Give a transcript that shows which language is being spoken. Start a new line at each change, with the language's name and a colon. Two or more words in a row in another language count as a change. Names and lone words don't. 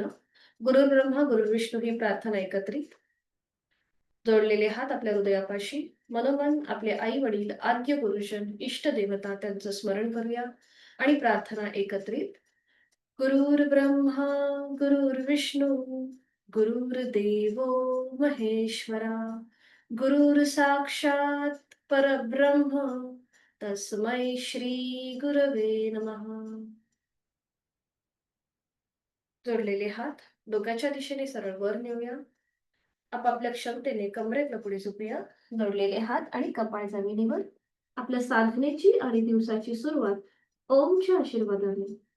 Sanskrit: गुरुर्ब्रह्मा गुरुर्विष्णू
Marathi: ही प्रार्थना एकत्रित. जोडलेले हात आपल्या हृदयापाशी. मनोमन आपले आई वडील, आद्य गुरुजन, इष्ट देवता त्यांचं स्मरण करूया आणि प्रार्थना एकत्रित.
Sanskrit: गुरुर्ब्रह्मा गुरुर्विष्णू गुरुर्देवो महेश्वरा, गुरुर साक्षात परब्रह्म तस्मै श्री गुरवे नमः.
Marathi: जोडलेले हात डोक्याच्या दिशेने सरळ वर नेऊया. आपापल्या क्षमतेने कमरेतलं पुढे झोपूया. जोडलेले हात आणि कपाळ जमिनीवर. आपल्या साधनेची आणि दिवसाची सुरुवात ओमच्या आशीर्वादाने.